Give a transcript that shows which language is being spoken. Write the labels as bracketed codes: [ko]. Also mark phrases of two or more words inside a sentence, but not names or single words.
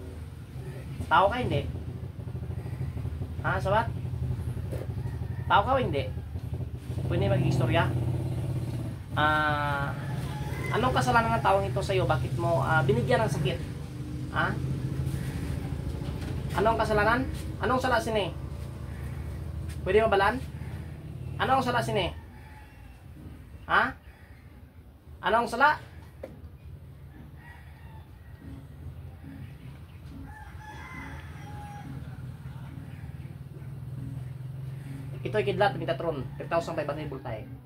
[tl] Tao ka hindi? Ha, sabat? Tao ka o hindi? [hil] Pwede mag-istorya? [tl] Anong kasalanan ng taong ito sa'yo? Bakit mo binigyan ng sakit? Ha? Anong kasalanan? [hil] Anong sala sini? Pwede mabalaan? Anong sala sini? Ha? Anong sala? [tl] Ito ay kidlat, Metatron, 5,500 voltahe.